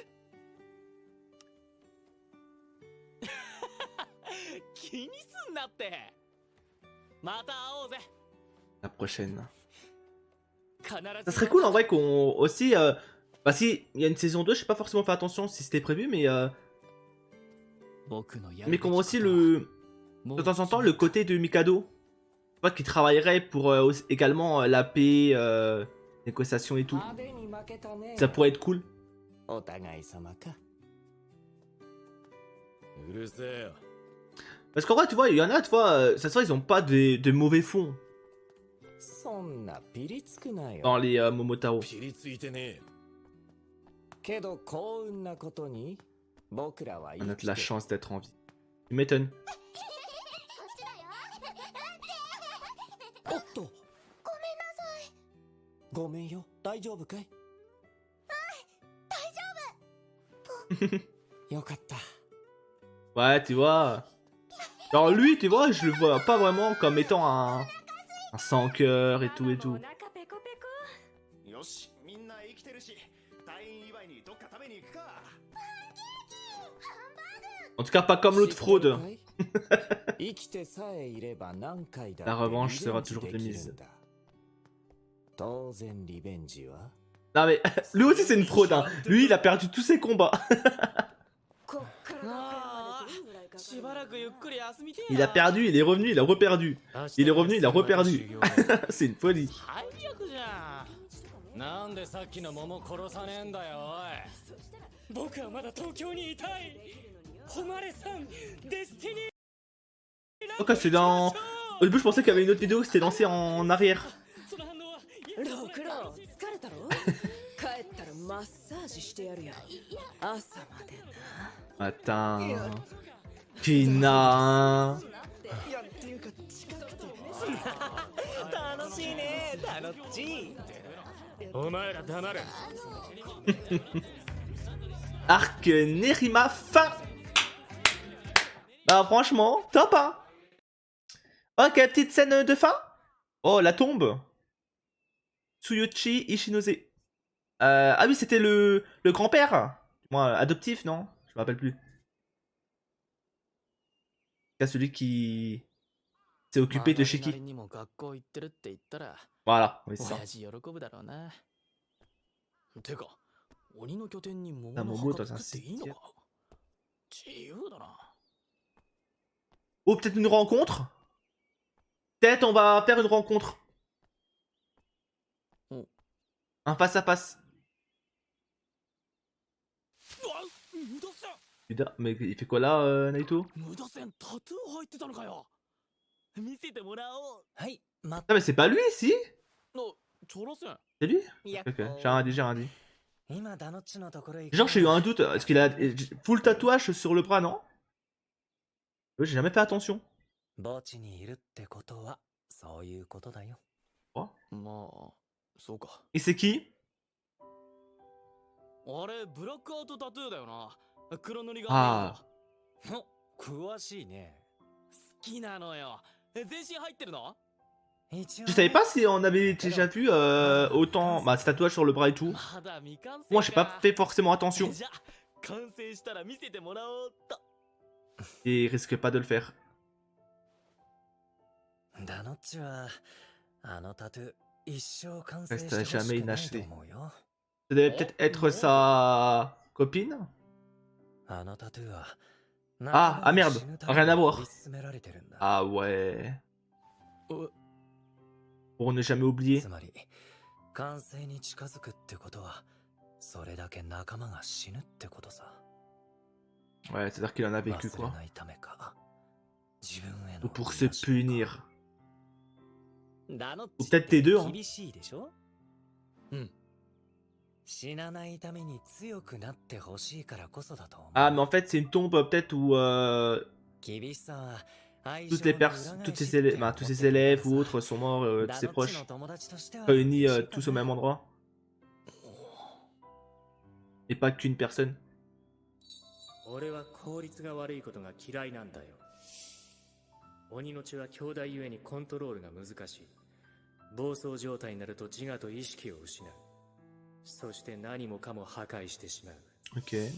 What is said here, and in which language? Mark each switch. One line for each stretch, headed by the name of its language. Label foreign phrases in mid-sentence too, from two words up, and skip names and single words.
Japanese: 気にすんなって。また会おうぜ。
French: La prochaine.
Japanese: 必ず。
French: Ça serait cool en vrai qu'on aussi. Bah, si il y a une saison 2, je sais pas forcément fait attention si c'était prévu, mais qu'on voit aussi le. De temps en temps, le côté de Mikado. Tu vois, qui travaillerait pour également la paix, négociation et tout.
Japanese: 派手に負けたね。
French: Ça pourrait être cool.
Japanese: お互い様か。うるせえよ。
French: Parce qu'en vrai, tu vois, il y en a, tu vois, ça se voit, ils ont pas de mauvais fonds
Japanese: そんなピリつくなよ。
French: dans les Momotaro.
Japanese: ピリついてねえよ。けど幸運なことに僕らは
French: On
Japanese: 生
French: a
Japanese: き
French: de la
Japanese: て
French: chance d'être en vie. Tu m'étonnes.
Japanese: おっと。ごめんよ。大丈夫かい？よかった。
French: Ouais, tu vois. Alors lui, tu vois, je le vois pas vraiment comme étant un sans cœur et tout et tout.
Japanese: よし、みんな生きてるし、退院祝いにどっか食べに行くか。
French: En tout cas, pas comme l'autre fraude.
Japanese: 生きてさえいれば何回だって
French: La revanche
Japanese: リベン
French: sera
Japanese: ジ
French: toujours
Japanese: できるん
French: de mise.
Japanese: だ。当然リベンジは
French: Non mais, lui aussi c'est une fraude, hein. Lui, il a perdu tous ses combats.
Japanese: しばらくゆっくり休みてえ
French: Il a perdu, il est revenu, il a reperdu. Il est revenu, il a reperdu.
Japanese: 修行
French: C'est une folie.
Japanese: 最悪じゃん。なんでさっきの桃殺さねえんだよ、おい。僕はまだ東京にいたい。誉さん、デスティニー。
French: Ok, c'est dans Au début, je pensais qu'il y avait une autre vidéo qui s'était lancée en arrière.
Japanese: ろくろ疲れたろ帰ったらマッサージしてやるよ朝までな
French: Attends. Kina.
Japanese: いやっていうか近くて楽しいね楽しいお前ら黙れ。
French: Arc Nerima fin. Ah, franchement, top, hein. Ok, petite scène de fin. Oh, la tombe. Tsuyoshi Ishinose. Ah oui, c'était le grand-père. Moi, adoptif, non? Je me rappelle plus. C'est celui qui s'est occupé de Shiki.
Japanese: にも学校行ってるって言ったら
French: Voilà, oui, c'est ça.
Japanese: 親父喜ぶだろうな。てか鬼の拠点に桃あの桃と墓作っていいのか自由だな。
French: Oh, peut-être une rencontre? Peut-être on va faire une rencontre. Oh. Un face à face.
Japanese: うわ無駄線
French: Putain, mais il fait quoi là, Naito?
Japanese: 無駄線タトゥー入ってたのかよ。見せてもらおう。はい待
French: Ah, mais c'est pas lui, si?
Japanese: のチョロ線
French: C'est lui?
Japanese: いや
French: Ok, j'ai rien dit, j'ai rien dit.
Japanese: 今ダノッチのところ行く
French: Genre, j'ai eu un doute. Est-ce qu'il a full tatouage sur le bras, non? J'ai jamais fait attention.
Japanese: 墓地にいるってことはそういうことだよまあそうか。
French: Et c'est qui?
Japanese: あれブラックアウトタトゥーだよな。黒塗りがあお詳しいね好きなのよ。全身入ってるの？一応
French: Je savais pas si on avait déjà vu autant bah, ce tatouage sur le bras et tout.
Japanese: まだ未完成か。
French: Moi, j'ai pas fait forcément attention.
Japanese: じゃあ完成したら見せてもらおうっと。
French: Et il risque pas de le faire.
Japanese: ダノッチはあのタトゥー一生完成
French: Reste
Japanese: してほし
French: jamais
Japanese: くないと
French: inachevé.
Japanese: 思うよ
French: Ça devait peut-être être sa copine?
Japanese: あのタトゥーは
French: Ah, ah merde, rien à voir.
Japanese: 追い詰められてるんだ
French: Ah ouais. Pour ne jamais oublier.
Japanese: つまり完成に近づくってことはそれだけ仲間が死ぬってことさ
French: Ouais, c'est-à-dire qu'il en a vécu
Japanese: 忘れ
French: quoi.
Japanese: ないためか自分へ
French: Ou
Japanese: の
French: pour se punir.
Japanese: ダノッ
French: Ou
Japanese: チ
French: peut-être les deux, hein.
Japanese: 厳しいでしょうん死なないために強くなってほしいからこそだと思う
French: Ah, mais en fait, c'est une tombe peut-être où
Japanese: 厳しさは
French: toutes les toutes ses élèves, bah, tous ses élèves ou autres sont morts, tous ses proches, réunis tous au même endroit. Et pas qu'une personne.
Japanese: 俺は効率が悪いことが嫌いなんだよ。鬼の血は兄弟ゆえにコントロールが難しい。暴走状態になると自我と意識を失う。そして何もかも破壊してしまう。
French: Ok.